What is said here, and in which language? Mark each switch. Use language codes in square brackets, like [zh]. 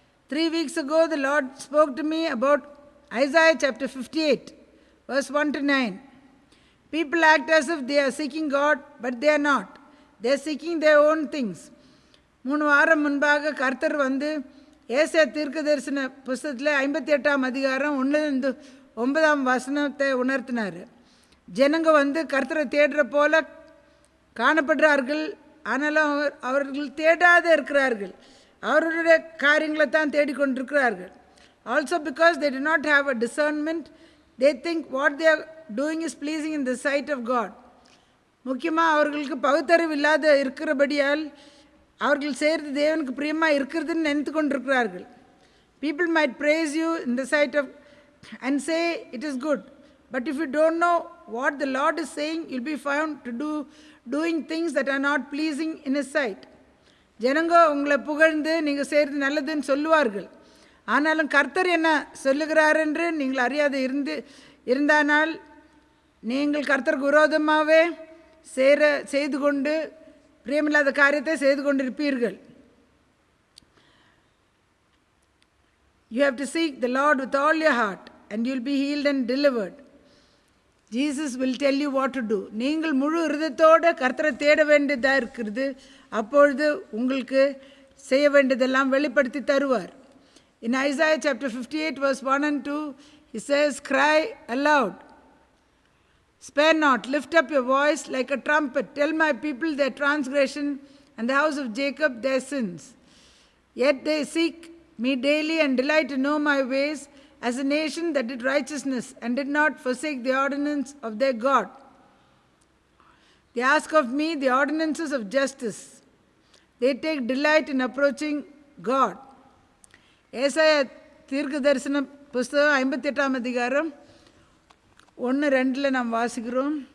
[en] 3 weeks ago the Lord spoke to me about Isaiah chapter 58 verse 1 to 9. People act as if they are seeking God, but they are not. They are seeking their own things. [ta] 3 வாரம் முன்பாக கர்த்தர் ஏசாயா தீர்க்கதரிசன புஸ்தகத்தில் 58ஆம் அதிகாரம் 1-9ஆம் வசனத்தை உணர்த்தினார். ஜனங்க கர்த்தரை தேடுற போல காணப்படுறார்கள், ஆனாலும் அவர்கள் தேடாத இருக்கிறார்கள், அவர்களுடைய காரியங்களை தான் தேடிக்கொண்டிருக்கிறார்கள். [en] Also because they do not have a discernment, they think what they are doing is pleasing in the sight of God. [ta] முக்கியமாக அவர்களுக்கு பகுத்தறிவு இல்லாத இருக்கிறபடியால் அவர்கள் செய்கிறது தேவனுக்கு பிரியமாக இருக்கிறதுன்னு நினைத்து கொண்டிருக்கிறார்கள். [en] People might praise you in the sight of and say it is good, but if you don't know what the Lord is saying, you'll be found to doing things that are not pleasing in His sight. [ta] ஜனங்க உங்களை புகழ்ந்து நீங்கள் செய்கிறது நல்லதுன்னு சொல்லுவார்கள், ஆனாலும் கர்த்தர் என்ன சொல்லுகிறார் என்று நீங்கள் அறியாது இருந்தானால் நீங்கள் கர்த்தருக்கு விரோதமாகவே செய்து கொண்டு பிரியமில்லாத காரியத்தை செய்து கொண்டிருப்பீர்கள். [en] You have to seek the Lord with all your heart and you'll be healed and delivered. Jesus will tell you what to do. [ta] நீங்கள் முழு இருதயத்தோடு கர்த்தரை தேட வேண்டியதாக இருக்கிறது. அப்பொழுது உங்களுக்கு செய்ய வேண்டியதெல்லாம் வெளிப்படுத்தி தருவார். [en] In Isaiah chapter 58 verse 1 and 2, he says, cry aloud, spare not, lift up your voice like a trumpet, tell my people their transgression and the house of Jacob their sins. Yet they seek me daily and delight to know my ways, as a nation that did righteousness and did not forsake the ordinance of their God. They ask of me the ordinances of justice. They take delight in approaching God. [ta] ஏசாயா தீர்க்க தரிசன புஸ்தகம் 58ஆம் அதிகாரம் 1-2 நாம் வாசிக்கிறோம்.